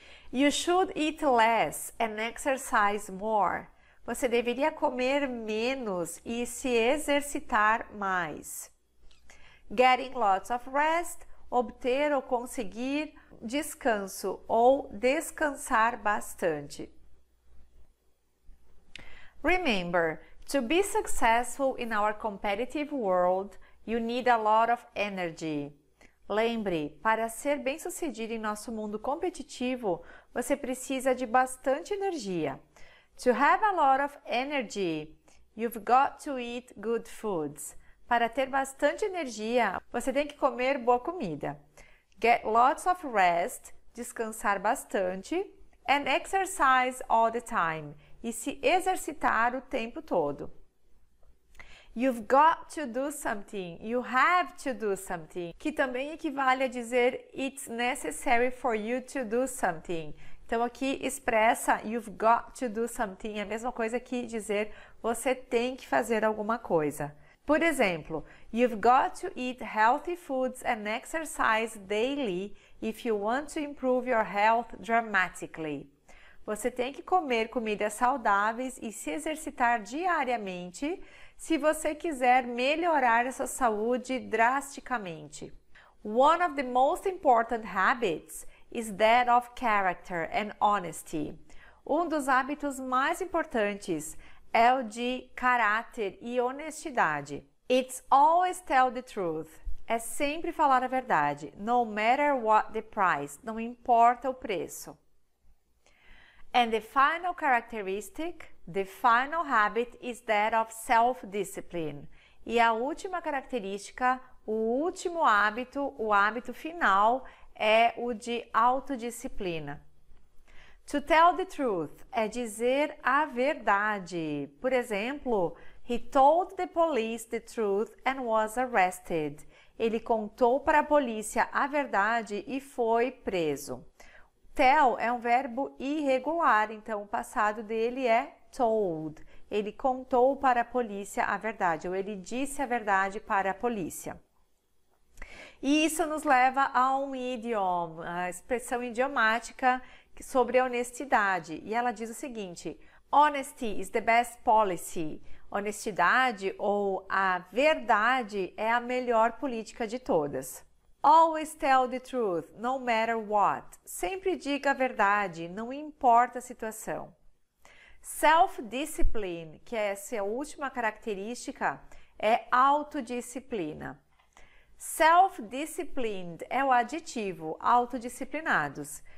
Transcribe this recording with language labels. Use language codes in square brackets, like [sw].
[en] You should eat less and exercise more. [pt] Você deveria comer menos e se exercitar mais. [en] Getting lots of rest, [pt] obter ou conseguir descanso ou descansar bastante. [en] Remember, to be successful in our competitive world, you need a lot of energy. [pt] Lembre, para ser bem-sucedido em nosso mundo competitivo, você precisa de bastante energia. [en] To have a lot of energy, you've got to eat good foods. [pt] Para ter bastante energia, você tem que comer boa comida. [en] Get lots of rest, [pt] descansar bastante, [en] and exercise all the time, [pt] e se exercitar o tempo todo. [en] You've got to do something, you have to do something, [pt] que também equivale a dizer [en] it's necessary for you to do something. [pt] Então aqui expressa [en] you've got to do something, [pt] é a mesma coisa que dizer você tem que fazer alguma coisa. Por exemplo, [en] you've got to eat healthy foods and exercise daily if you want to improve your health dramatically. [pt] Você tem que comer comidas saudáveis e se exercitar diariamente se você quiser melhorar a sua saúde drasticamente. [en] One of the most important habits is that of character and honesty. [pt] Um dos hábitos mais importantes é o de caráter e honestidade. [en] It's always tell the truth. [pt] É sempre falar a verdade, [en] no matter what the price, [pt] não importa o preço. [en] And the final characteristic, the final habit is that of self-discipline. [pt] E a última característica, o último hábito, o hábito final é o de autodisciplina. [en] To tell the truth [pt] é dizer a verdade. Por exemplo, [en] he told the police the truth and was arrested. [pt] Ele contou para a polícia a verdade e foi preso. Tell é um verbo irregular, então o passado dele é told. Ele contou para a polícia a verdade, ou ele disse a verdade para a polícia. E isso nos leva a um idiom, a expressão idiomática sobre a honestidade. E ela diz o seguinte: [en] Honesty is the best policy. [pt] Honestidade ou a verdade é a melhor política de todas. [en] Always tell the truth, no matter what. [pt] Sempre diga a verdade, não importa a situação. Self-discipline, que é essa última característica, é autodisciplina. Self-disciplined é o adjetivo, autodisciplinados.